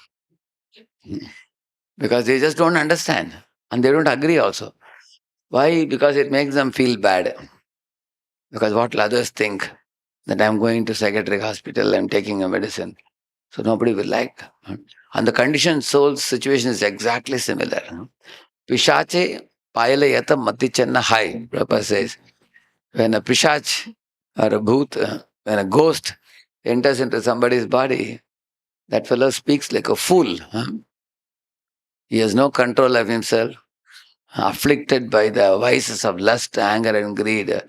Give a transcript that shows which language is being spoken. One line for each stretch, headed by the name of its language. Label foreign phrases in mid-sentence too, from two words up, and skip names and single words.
English: Because they just don't understand and they don't agree also. Why? Because it makes them feel bad. Because what will others think that I'm going to psychiatric hospital, I'm taking a medicine. So nobody will like. And the conditioned soul's situation is exactly similar.
Sanskrit: Pishache payalayata matichanna hai, Prabhupada says.
English: When a pishach or a bhoot, when a ghost enters into somebody's body, that fellow speaks like a fool. He has no control of himself, afflicted by the vices of lust, anger, and greed.